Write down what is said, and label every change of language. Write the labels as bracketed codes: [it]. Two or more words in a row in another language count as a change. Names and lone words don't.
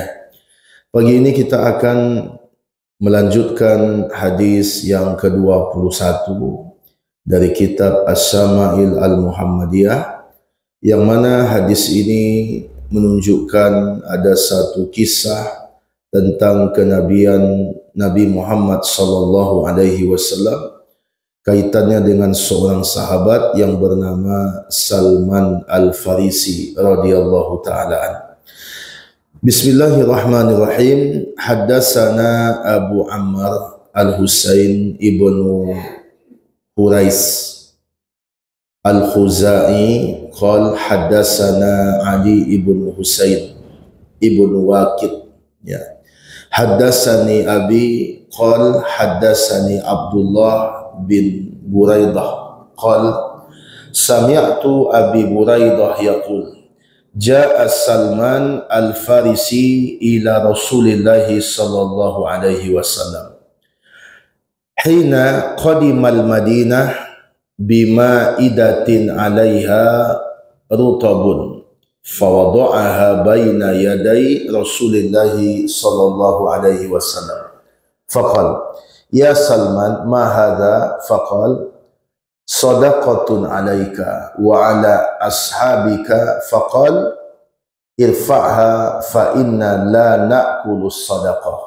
[id] Pagi ini kita akan melanjutkan hadis yang ke-21 dari kitab As-Syama'il Al-Muhammadiyah, yang mana hadis ini menunjukkan ada satu kisah tentang kenabian Nabi Muhammad [ar] صلى الله عليه وسلم, [id] kaitannya dengan seorang sahabat yang bernama Salman Al-Farisi [ar] رضي الله تعالى عنه. بسم الله الرحمن الرحيم. حدثنا أبو عمار الحسين بن حريث الخزاعي قال حدثنا علي بن حسين بن واقد, ya. حدثني أبي قال حدثني عبد الله بن بريدة قال سمعت أبي بريدة يقول جاء سلمان الفارسي إلى رسول الله صلى الله عليه وسلم حين قدم المدينة بمائدة عليها رطب فوضعها بين يدي رسول الله صلى الله عليه وسلم فقال يا سلمان ما هذا فقال صدقة عليك وعلى أصحابك فقال ارفعها فإنا لا نأكل الصدقة.